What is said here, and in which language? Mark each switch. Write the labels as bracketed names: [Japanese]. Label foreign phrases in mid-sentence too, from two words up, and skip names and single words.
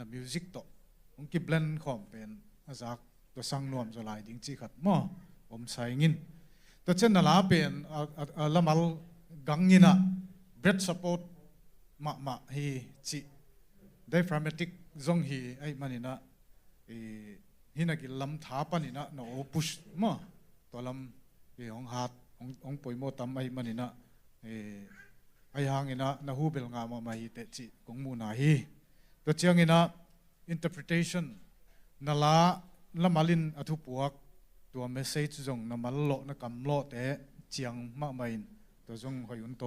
[Tedim Chin] music to ongki blend khom pen azak to sang nuam zo lai ding chi khat ma om saingin to chen na la pen lamal gangina [English] breath support [Tedim Chin] ma hi chi diaphragmatic zong hi ai manina hinagi lam tha panina no push ma to lam ong hat ong poimo tam ai manina ai hangina na hubel nga ma hi te chi kong mu na hi to chiangina interpretation nala lamalin athu puak to message zong na mallo na kamlo te chiang ma main to zong hoyun to